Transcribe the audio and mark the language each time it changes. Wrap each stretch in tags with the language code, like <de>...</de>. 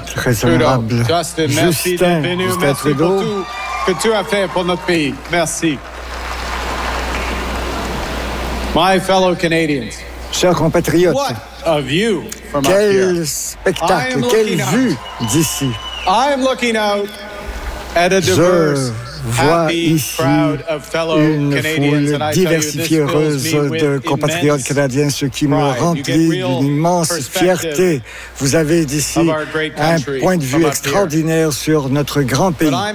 <fr>Trudeau. Justin, merci d'être venu. Merci pour tout que tu as fait pour notre pays. Merci.</fr> <en>My fellow Canadians.</en> <fr>Chers compatriotes.</fr> <en>What a view from up here.</en> <fr>Quel spectacle, quelle vue d'ici.</fr> <en>I'm looking out at a diverse, happy, proud of fellow</en> <fr>une foule diversifiée heureuse de compatriotes canadiens, ce qui me remplit d'une immense fierté. Vous avez d'ici un point de vue extraordinaire sur notre grand pays.</fr>